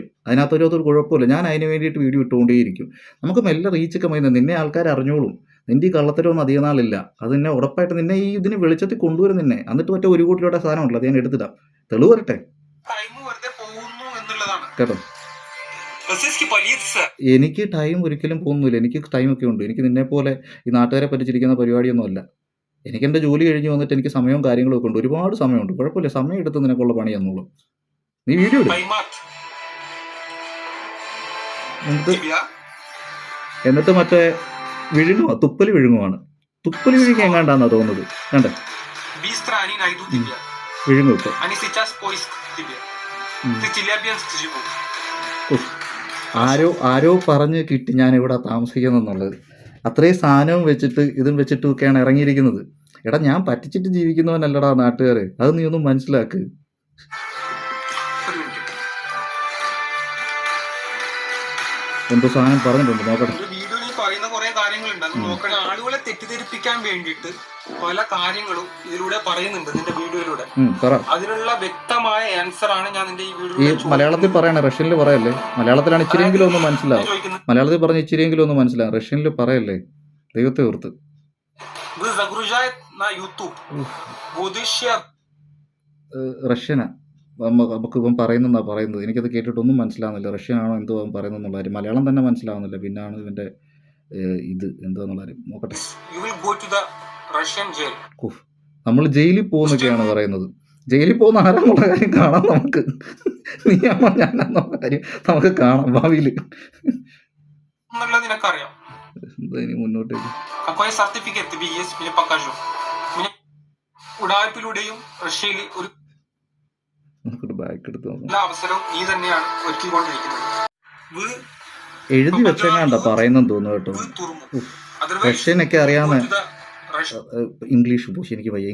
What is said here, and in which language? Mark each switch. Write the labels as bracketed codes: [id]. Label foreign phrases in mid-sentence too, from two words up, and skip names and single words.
[ml] അതിനകത്തൊരു കുഴപ്പമില്ല. ഞാൻ അതിന് വേണ്ടിയിട്ട് വീഡിയോ ഇട്ടുകൊണ്ടേയിരിക്കും. നമുക്ക് മെല്ലെ റീച്ചൊക്കെ മതി. നിന്നെ ആൾക്കാർ അറിഞ്ഞോളും. നിൻ്റെ ഈ കള്ളത്തരമൊന്നും അധികം നാളില്ല. അത് നിന്നെ ഉറപ്പായിട്ട് നിന്നെ ഈ ഇതിന് വെളിച്ചത്തിൽ കൊണ്ടുവരും. നിന്നെ എന്നിട്ട് മറ്റേ 1 കോടി രൂപയുടെ സാധനമുണ്ടല്ലോ അത് ഞാൻ എടുത്തിടാം. തെളിവ് വരട്ടെ കേട്ടോ. [ru] Российский полиция. [ml] എനിക്ക് ടൈം ഒരിക്കലും പോകുന്നില്ല. എനിക്ക് ടൈമൊക്കെ ഉണ്ട്. എനിക്ക് നിന്നെപ്പോലെ ഈ നാട്ടുകാരെ പറ്റിച്ചിരിക്കുന്ന പരിപാടിയൊന്നുമല്ല. എനിക്കെൻ്റെ ജോലി കഴിഞ്ഞ് വന്നിട്ട് എനിക്ക് സമയവും കാര്യങ്ങളും ഒക്കെ ഉണ്ട്. ഒരുപാട് സമയമുണ്ട്. കുഴപ്പമില്ല. സമയം എടുത്ത് നിനക്കുള്ള പണി തന്നോളും. നീ വീഡിയോ ഇട്. [ru] Поймат [ml] എന്നിട്ട് [ru] тебя. [ml] എന്നിട്ട് മറ്റേ വിഴുങ്ങുവാ. തുപ്പല് വിഴുങ്ങുവാണ്. തുപ്പല് വിഴുങ്ങി എങ്ങാണ്ടാന്നാ തോന്നുന്നത്. കണ്ടേ? [ru] Быстро они найдут тебя. [ml] വിഴുങ്ങും ഇപ്പൊ. [ru] Они сейчас поиск тебя. Ты Челябинск живут. ഉഫ്. [ml] ആരോ പറഞ്ഞ് കിട്ടി ഞാൻ ഇവിടെ താമസിക്കുന്നെന്നുള്ളത്. അത്രയും സാധനവും വെച്ചിട്ട് ഇതും വെച്ചിട്ടും ഒക്കെയാണ് ഇറങ്ങിയിരിക്കുന്നത്. എടാ ഞാൻ പറ്റിച്ചിട്ട് ജീവിക്കുന്നവനല്ലടാ നാട്ടുകാര്. അത് നീ ഒന്നും മനസ്സിലാക്ക്. ഒരു minute. എന്തോ സാധനം പറഞ്ഞിട്ടുണ്ട്, നോക്കട്ടെ. ഒരു വീഡിയോ നീ പറയുന്ന കുറെ കാര്യങ്ങളുണ്ട്, അത് നോക്കണം. ആളുകളെ തെറ്റിദ്ധരിപ്പിക്കാൻ വേണ്ടിയിട്ട് പല കാര്യങ്ങളും ഇതിലൂടെ പറയുന്നുണ്ട് നിന്റെ വീഡിയോയിലൂടെ. പറ. അതിനുള്ള വ്യക്തമായ ആൻസർ ആണ് ഞാൻ നിന്റെ ഈ ഈ വീഡിയോയിൽ മലയാളത്തിൽ പറയണേ, റഷ്യനിൽ പറയല്ലേ. മലയാളത്തിലാണ് ഇച്ചിരിയെങ്കിലും ഒന്ന് മനസ്സിലാവും. ചോദിക്കുന്നത്. മലയാളത്തിൽ പറഞ്ഞ ഇച്ചിരിയെങ്കിലും ഒന്ന് മനസ്സിലാവും. റഷ്യനിൽ പറയല്ലേ. ദൈവത്തെ ഓർത്ത്. [ru] Вы загружает на YouTube. Будущее. [ml] റഷ്യനാ നമുക്ക് ഇവൻ പറയുന്നതാ പറയുന്നത്. എനിക്കത് കേട്ടിട്ടൊന്നും മനസ്സിലാവുന്നില്ല. റഷ്യനാണോ എന്തോ അവൻ പറയുന്നെന്നുള്ള കാര്യം. മലയാളം തന്നെ മനസ്സിലാവുന്നില്ല. പിന്നാണ് ഇവൻ്റെ ഇത് എന്താന്നുള്ള കാര്യം. നോക്കട്ടെ. [en] You will go to the Russian jail. [ml] നമ്മൾ ജയിലിൽ പോകുന്നൊക്കെയാണ് പറയുന്നത്. ജയിലിൽ പോകുന്ന ആരാന്നുള്ള കാര്യം കാണാം നമുക്ക്. നീയാണോ ഞാനാന്നുള്ള കാര്യം നമുക്ക് കാണാം ഭാവിയിൽ. എന്നുള്ളത് നിനക്കറിയാം. എന്താ ഇനി മുന്നോട്ടേക്ക്. [ru] Какой certificate тебе есть, мне покажу. [ml] ഉടായ്പിലൂടെയും റഷ്യയിൽ ഒരു ബാക്ക് എടുത്ത് നോക്കാം. എല്ലാ അവസരവും നീ തന്നെയാണ് ഒരുക്കിക്കൊണ്ടിരിക്കുന്നത്. എഴുതി വെച്ചെങ്ങാണ്ട പറയുന്നെന്ന് തോന്നുന്നു കേട്ടോ. റഷ്യനൊക്കെ അറിയാവുന്ന ഇംഗ്ലീഷ് പക്ഷെ എനിക്ക് വയ്യ.